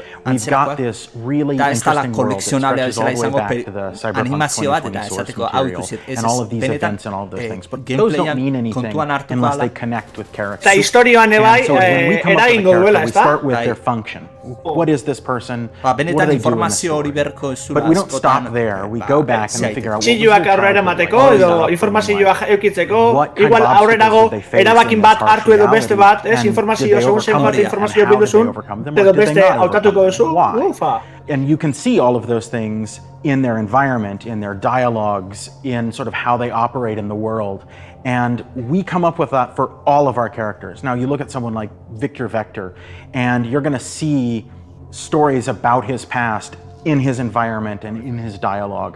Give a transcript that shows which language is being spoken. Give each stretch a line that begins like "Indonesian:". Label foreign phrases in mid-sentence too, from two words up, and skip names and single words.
English: We've got this really interesting world that stretches all the way back to the Cyberpunk 2020 source material, and all of these events and all of those things, but those don't mean anything unless they connect with characters. And so when we come up with a character, we start with their function. What is this person? What do they do in this story? But we don't stop there. We go back and we figure out what was their childhood,
Basque: informazioa eukitzeko, igual aurrenago erabakin bat hartu edo beste bat, informazio segun zenbat informazio bilduzun, edo beste hautatuko duzu, ufa.
English: And you can see all of those things in their environment, in their dialogues, in sort of how they operate in the world. And we come up with that for all of our characters. Now, you look at someone like Victor Vector, and you're going to see stories about his past in his environment and in his dialogue.